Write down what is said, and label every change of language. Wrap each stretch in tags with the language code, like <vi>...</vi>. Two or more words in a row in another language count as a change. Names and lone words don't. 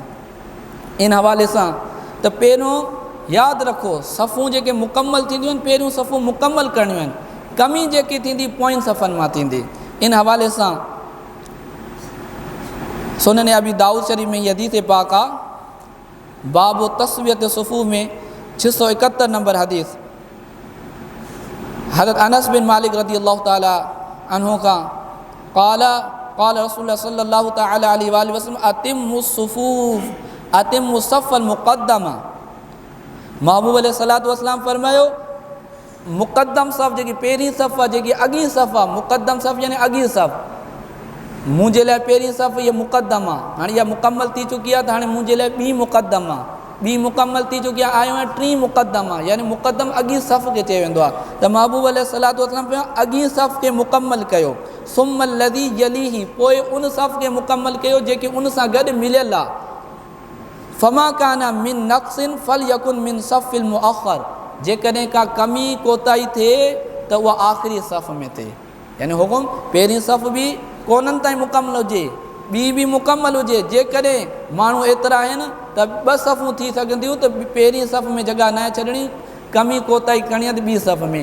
<sd>इन हवाले सां त पहिरियों यादि रखो सफ़ूं जेके मुकमल थींदियूं आहिनि, पहिरियों सफ़ूं मुकमल करणियूं आहिनि, कमी जेकी थींदी पोइनि सफ़नि मां थींदी। इन हवाले सां सुनन अबी दाऊद शरीफ़ में हदीस पाक आहे,</sd> <ar>باب تسوية الصفوف</ar> <sd>में 671 नंबर हदीस, हज़रत अनस बिन मालिक</sd> <ar>رضي الله تعالى عنه قال قال رسول الله صلى الله تعالى عليه وسلم أتموا الصفوف أتموا الصف المقدم.</ar> <sd>महबूब</sd> <ar>عليه الصلاة والسلام</ar> <sd>फरमायो मुक़द्दम सफ़ जेकी पहिरीं सफ़ आहे, जेकी अॻी सफ़ आहे, मुक़द्दम सफ़ यानी अॻी सफ़, मुंहिंजे लाइ पहिरीं सफ़ इहा मुक़द्दम आहे, हाणे इहा मुकमल थी चुकी आहे त हाणे मुंहिंजे लाइ ॿी मुक़द्दम आहे, ॿी मुकमल थी चुकी आहे, आयो आहे 3 मुक़द्दम आहे, यानी मुक़द्दम अॻी सफ़ खे चयो वेंदो आहे। त महबूब</sd> <ar>عليه الصلاة والسلام</ar> <sd>अॻी सफ़ खे मुकमल कयो,</sd> <ar>ثم الذي يليه,</ar> <sd>पोइ उन सफ़ खे मुकमल कयो जेके उन सां गॾु मिलियल आहे।</sd> <ar>فما كان من نقص فليكن في الصف المؤخر,</ar> <sd>जेकॾहिं का कमी कोताही थिए त उहा आख़िरी सफ़ में थिए, यानी हुकुम पहिरीं सफ़ बि कोन्हनि ताईं मुकमल हुजे, ॿी बि मुकमल हुजे। जेकॾहिं माण्हू एतिरा आहिनि त 2 सफ़ूं थी सघंदियूं त पहिरीं सफ़ में जॻह न छॾणी, कमी कोताही करणी आहे त ॿी सफ़ में।</sd>